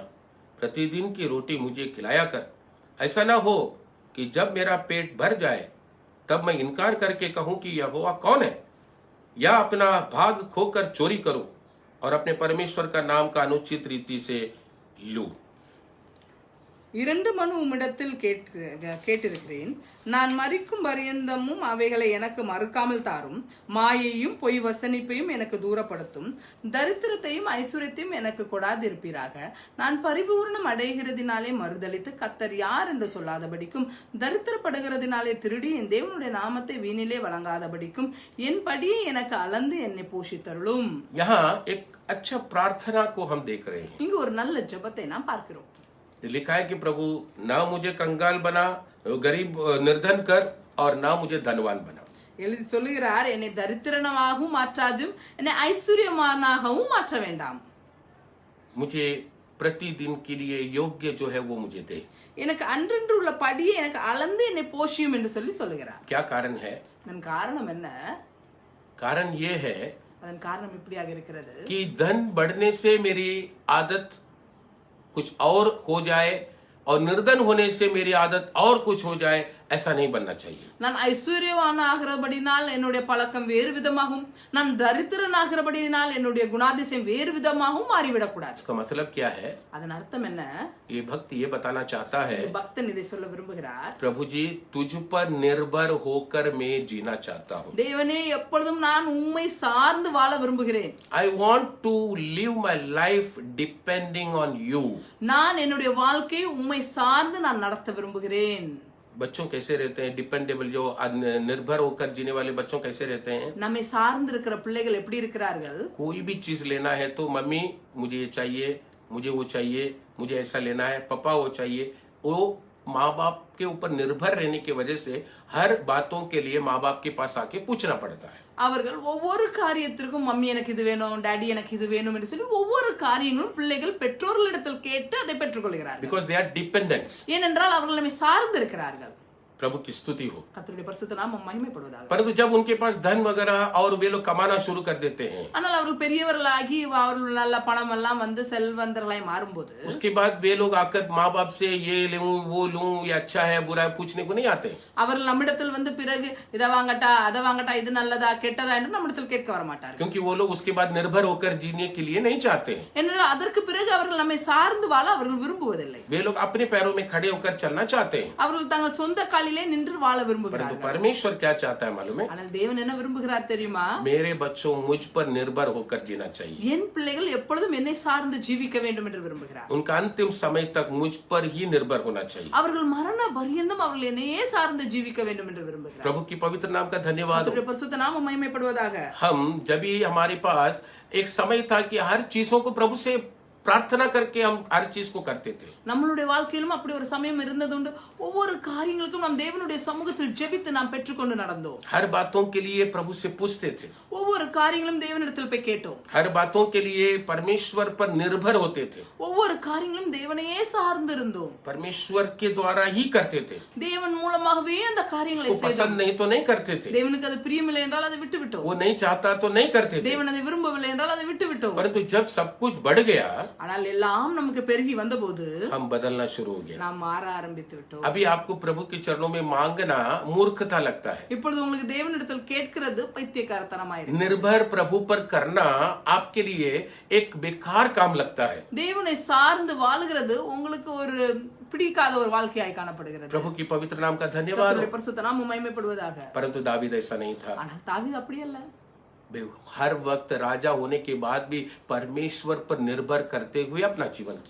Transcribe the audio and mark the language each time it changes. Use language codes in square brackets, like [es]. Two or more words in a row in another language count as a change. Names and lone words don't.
[hi] प्रतिदिन की रोटी मुझे खिलाया कर। ऐसा न हो कि जब मेरा पेट भर जाए तब मैं इनकार करके कहूं कि यहोवा कौन है, या अपना भाग खोकर चोरी करूं और अपने परमेश्वर का नाम का अनुचित रीति से लूं। [ta] 2 மனு உம்மிடத்தில் கேட்டிருக்கிறேன். நான் மரிக்கும் பரியந்தமும் அவைகளை எனக்கு மறுக்காமல் தாரும். மாயையும் பொய் வசனிப்பையும் எனக்கு தூரப்படுத்தும். தரித்திரத்தையும் ஐஸ்வர்யத்தையும் எனக்கு கொடாதிருப்பீராக. நான் பரிபூர்ணம் அடைகிறதினாலே மறுதலித்து கர்த்தர் யார் என்று சொல்லாதபடிக்கும், தரித்திரப்படுகிறதினாலே திருடி என் தேவனுடைய நாமத்தை வீணிலே வழங்காதபடிக்கும் என் படியை எனக்கு அளந்து என்னை போஷித்தருளும். [hi] यहाँ एक अच्छा प्रार्थना को हम देख रहे हैं। [ta] இங்கு ஒரு நல்ல ஜெபத்தை நாம் பார்க்கிறோம். [hi] लिखा है कि प्रभु ना मुझे कंगाल बना, गरीब निर्धन कर, और ना मुझे धनवान बना। [ta] எழுதி சொல்லுகிறார், என்னை தரித்திரனாகவும் மாற்றாதும் என்னை ஐஸ்வர்யமானாகவும் மாற்ற வேண்டாம். [hi] मुझे प्रतिदिन के लिए योग्य जो है वो मुझे दे। [ta] எனக்கு அன்றன்று உள்ள படியை எனக்கு அளந்து என்னை போஷியும் என்று சொல்லுகிறார். [hi] क्या कारण है? [ta] அதன் காரணம் என்ன? [hi] कारण ये है [ta] அதன் காரணம் இப்படியாக இருக்கிறது. [hi] कि धन बढ़ने से मेरी आदत कुछ और हो जाए और निर्धन होने से मेरी आदत और कुछ हो जाए, ऐसा नहीं बनना चाहिए। [ta] நான் ஐஸ்வர்யவான் ஆகிறபடினால் என்னுடைய பழக்கம் வேறு விதமாகவும், நான் தரித்திரன் ஆகிறபடினால் என்னுடைய குணாதிசயம் வேறு விதமாகவும் மாறிவிடக் கூடாது. [hi] इसका मतलब क्या है? [ta] அதன் அர்த்தம் என்ன? [hi] ये भक्त ये बताना चाहता है, [ta] பக்தன் இதை சொல்ல விரும்புகிறார், [hi] प्रभु जी तुझ पर निर्भर होकर मैं जीना चाहता हूँ। [ta] தேவனே எப்பொழுதும் நான் உம்மை சார்ந்து வாழ விரும்புகிறேன். [en] I want to live my life depending on you. [ta] நான் என்னுடைய வாழ்க்கையை உம்மை சார்ந்து நான் நடத்த விரும்புகிறேன். [hi] बच्चों कैसे रहते हैं? डिपेंडेबल, जो निर्भर होकर जीने वाले बच्चों कैसे रहते हैं? [ta] நம்மை சார்ந்து இருக்கிற பிள்ளைகள் எப்படி இருக்கிறார்கள்? [hi] कोई भी चीज लेना है तो मम्मी मुझे ये चाहिए, मुझे वो चाहिए, मुझे ऐसा लेना है, पापा वो चाहिए। वो माँ बाप के ऊपर निर्भर रहने की वजह से हर बातों के लिए माँ बाप के पास आके पूछना पड़ता है। [ta] அவர்கள் ஒவ்வொரு காரியத்திற்கும் மம்மி எனக்கு இது வேணும், டாடி எனக்கு இது வேணும் என்று சொல்லி ஒவ்வொரு காரியங்களும் பிள்ளைகள் பெற்றோர்களிடத்தில் கேட்டு அதை பெற்றுக்கொள்கிறார்கள். [en] Because they are dependents. [ta] ஏனென்றால் அவர்கள் நம்மை சார்ந்து இருக்கிறார்கள். [hi] प्रभु की स्तुति हो। [ta] கர்த்தருடைய பரிசுத்த நாமம் மகிமைப்படுவதாக. [hi] परंतु जब उनके पास धन वगैरह और वे लोग कमाना शुरू कर देते हैं, [ta] ஆனால் அவர்கள் பெரியவர்களாகி அவர்கள் நல்ல பணம் எல்லாம் வந்து செல்வந்தர்களாய் மாறும்போது, [hi] उसके बाद वे लोग आकर माँ बाप से ये लूं वो लूं, ये अच्छा है बुरा है पूछने को नहीं आते। [ta] அவர்கள் நம்மிடத்தில் வந்து பிறகு இதை வாங்கட்டா அதை வாங்கட்டா, இது நல்லதா கெட்டதா என்று நம்மிடத்தில் கேட்க வர மாட்டார்கள். [hi] क्योंकि वो लोग उसके बाद निर्भर होकर जीने के लिए नहीं चाहते। [ta] ஏனென்றால் அதற்கு பிறகு அவர்கள் நம்மை சார்ந்து வாழ அவர்கள் விரும்புவதில்லை. [hi] वे लोग अपने पैरों में खड़े होकर चलना चाहते हैं। [ta] அவர்கள் தங்கள் சொந்த காலிலே நின்று வாழ [hi] परंतु [ta] விரும்புகிறார்கள். [hi] परमेश्वर क्या चाहता है मालूम है? [ta] ஆனால் தேவன் என்ன விரும்புகிறார் தெரியுமா? [hi] मेरे बच्चों मुझ पर निर्भर होकर जीना चाहिए। [ta] என் பிள்ளைகள் எப்பொழுதும் என்னை சார்ந்து ஜீவிக்க வேண்டும் என்று விரும்புகிறார். [hi] उनका अंतिम समय तक मुझ पर ही निर्भर होना चाहिए। [ta] அவர்கள் மரண பரியந்தம் அவர்கள் என்னையே சார்ந்து ஜீவிக்க வேண்டும் என்று விரும்புகிறார். [hi] प्रभु की पवित्र नाम का धन्यवाद हो। [ta] கர்த்தருடைய பரிசுத்த நாமம் மகிமைப்படுவதாக. [hi] हम जब भी हमारे पास एक समय था कि हर चीजों को प्रभु से प्रार्थना करके हम हर चीज को करते थे। [ta] நம்மளுடைய வாழ்க்கையிலும் அப்படி ஒரு சமயம் இருந்தது உண்டு. ஒவ்வொரு காரியங்களுக்கும் நாம் தேவனுடைய சமூகத்தில் ஜெபித்து நாம் பெற்றுக்கொண்டு நடந்தோம். [hi] हर बातों के लिए प्रभु से पूछते थे। [ta] ஒவ்வொரு காரியங்களும் தேவனிடத்தில் போய் கேட்டோம். [hi] हर बातों के लिए परमेश्वर पर निर्भर होते थे। [ta] ஒவ்வொரு காரியங்களும் தேவனையே சார்ந்து இருந்தோம். [hi] परमेश्वर के द्वारा ही करते थे। [ta] தேவன் மூலமாகவே அந்த காரியங்களை [hi] उसको पसंद नहीं तो नहीं करते थे। [ta] தேவனுக்கு அது பிரியமில்லை என்றால் அதை விட்டு விட்டோம். [hi] वो नहीं चाहता तो नहीं करते थे। [ta] தேவன் அதை விரும்பவில்லை என்றால் அதை விட்டு விட்டோம். [hi] परंतु जब सब कुछ बढ़ गया, [ta] ஆனால் எல்லாம் நமக்கு பெருகி வந்தபோது [hi] हम बदलना शुरू हो गया। [ta] நாம் மாற ஆரம்பித்து விட்டோம். [hi] अभी आपको प्रभु के चरणों में मांगना मूर्खता लगता है। [ta] இப்பொழுது உங்களுக்கு தேவனிடத்தில் கேட்கிறது பைத்தியக்காரத்தனமாய் இருக்கு. [hi] निर्भर प्रभु पर करना आपके लिए एक बेकार काम लगता है। [ta] தேவனை சார்ந்து வாழுகிறது உங்களுக்கு ஒரு பிடிக்காத ஒரு வாழ்க்கையாய் காணப்படுகிறது. [hi] प्रभु की पवित्र नाम का धन्यवाद हो। [ta] கர்த்தருடைய பரிசுத்த நாமம் மகிமைப்படுவதாக. [hi] परंतु दावीद ऐसा नहीं था। [ta] ஆனால் தாவீது அப்படி அல்ல. [hi] हर वक्त राजा होने के बाद भी परमेश्वर पर निर्भर करते हुए अपना जीवन किया।